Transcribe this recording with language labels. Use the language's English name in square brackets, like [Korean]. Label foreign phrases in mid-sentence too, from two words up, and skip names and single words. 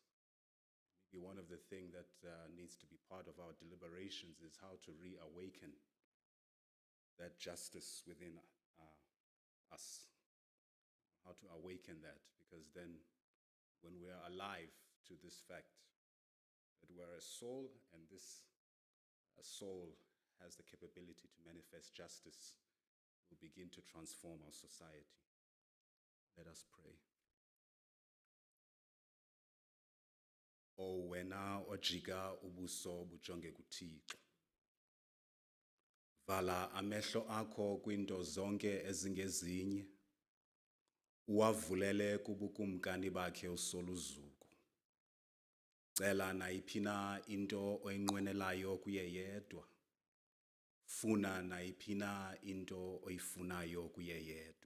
[English] Maybe one of the things that needs to be part of our deliberations is how to reawaken that justice within us, how to awaken that, because then when we are alive to this fact that we're a soul and this soul has the capability to manifest justice, we'll begin to transform our society. Let us pray. [Xhosa] O wena ojika ubuso bujonge kuThixo, vala amehlo akho kwinto zonke ezingezinye, uwavulele kubukumkani bakhe usoluzuko. Cela nayiphi na into oyinqwenelayo kuye yedwa, funa nayiphi na into oyifunayo kuye yedwa.